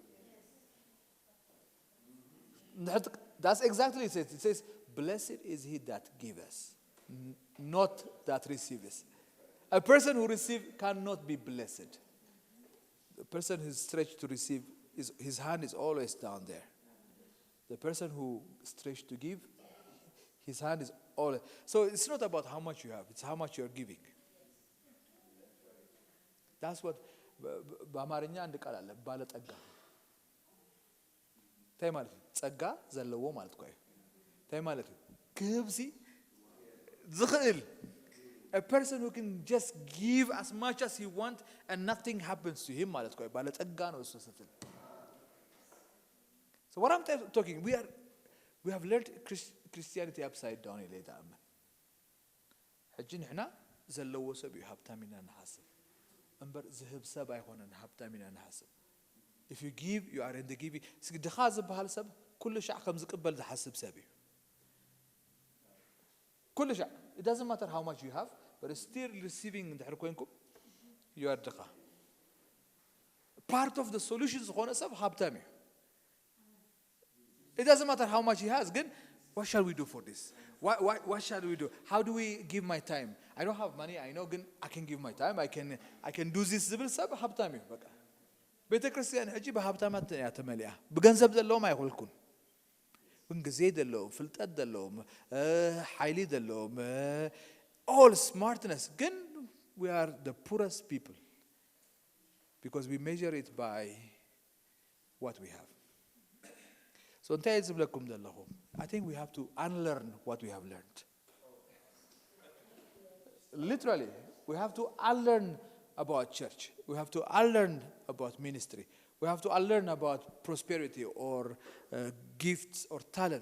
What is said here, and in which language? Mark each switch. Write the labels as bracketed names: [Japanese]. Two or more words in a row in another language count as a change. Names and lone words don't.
[English] that's exactly it says blessed is he that gives not that receives a person who receives cannot be blessed the person who is stretched to receive his hand is always down there the person who stretched to give his hand is all so it's not about how much you have it's how much you are giving that's what [Amharic] በአማርኛ አንድ ቃል አለ ባለጠጋ [Tigrinya] ታይ ማለት ጸጋ ዘለዎ ማለት ቆይ ታይ ማለት ክብሲ ዝኽእል [English] a person who can just give as much as he want and nothing happens to him [Amharic] ማለት ቆይ ባለጠጋ ነው እሱ ስትል [English] so what I'm talking we have learned Christianity upside down later [Tigrinya] ሕጂ ንሕና ዘለዎ ሰብ እዩ ሀብታሚና ንሓስብ እምበር ዝህብ ሰብ አይሆነን ሀብታሚና ንሓስብ [English] if you give you are in the giving [Tigrinya] ድኻ ዝበሃል ሰብ ኩሉ ሻዕ ከም ዝቅበል ዝሓስብ ሰብ እዩ ኩሉ ሻዕ [English] it doesn't matter how much you have but still receiving [Tigrinya] እንድሕር ኮይንኩም [English] you are ድኻ part of the solution [Tigrinya] ዝኾነ ሰብ ሀብታም እዩ [English] it doesn't matter how much he has ግን What shall we do for this? What shall we do? How do we give my time? I don't have money. I know I can give my time. I can do this. [Tigrinya] ዝብል ሰብ ሃብታም እዩ በቃ ቤተክርስቲያን ሕጂ በሃብታማት እያ ተመሊኣ ብገንዘብ ዘለዎም አይኮልኩን ግን ጊዜ ዘለዎም ፍልጠት ዘለዎም ኃይሊ ዘለዎም [English] all smartness [Tigrinya] ግን [English] we are the poorest people because we measure it by what we have. So [Tigrinya] እንታይ ዝብለኩም ዘለኹ [English] I think we have to unlearn what we have learned. Literally, we have to unlearn about church. We have to unlearn about ministry. We have to unlearn about prosperity or gifts or talents.